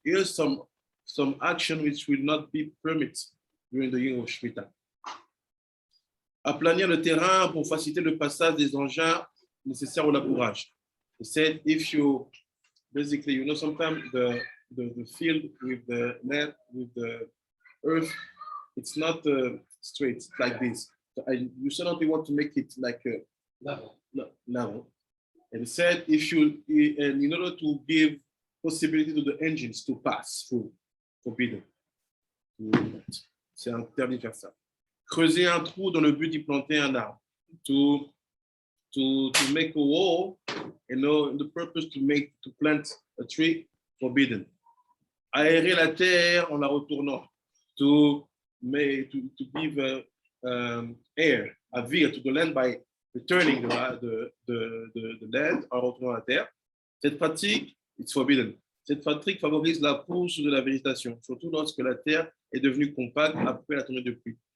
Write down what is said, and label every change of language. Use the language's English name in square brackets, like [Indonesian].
[English] Here's some action which will not be permitted during the year of Shemitah. [French] Aplanir le terrain pour faciliter le passage des engins nécessaires au labourage. [English] He said, if you basically, you know, sometimes the field with the land, with the earth, it's not straight like this. So you certainly want to make it like level. And he said, if you, and in order to give possibility to the engines to pass through, forbidden. [French] C'est interdit de faire ça. Creuser un trou dans le but d'y planter un arbre. [English] To make a wall, you know, the purpose to plant a tree, forbidden. [French] Aérer la terre en la retournant. [English] To give air, [French] à vivre [English] to the land by returning the land [French] en retournant la terre. Cette pratique, [English] it's forbidden. [French] Cette pratique favorise la pousse de la végétation, surtout lorsque la terre est devenue compacte après la tombée de pluie.